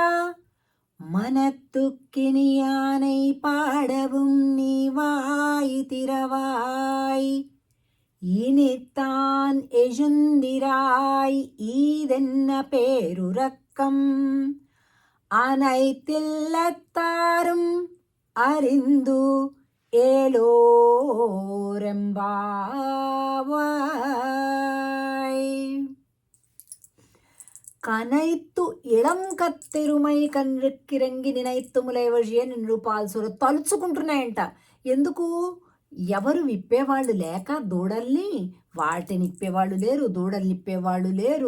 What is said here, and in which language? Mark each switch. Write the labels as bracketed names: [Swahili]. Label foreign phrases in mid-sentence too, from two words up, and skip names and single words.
[Tamil] மனத்துக்கினியானை பாடவும் நீ வாய் திறவாய் இனித்தான் எழுந்திராய் ஈதென்ன பேருறக்கம் அனைத்தில்லத்தாரும் அறிந்து ஏலோரெம்பாவாய். கனைத்து இளம் கற்றெருமை கன்றுக்கிரங்கி நினைத்து முலை வழியே நின்று பால்சோர తలుచుకుంటున్నాయంట. [Telugu] ఎందుకు? ఎవరు విప్పేవాళ్ళు లేక దూడల్ని, వాటిని ఇప్పేవాళ్ళు లేరు, దూడల్ని ఇప్పేవాళ్ళు లేరు.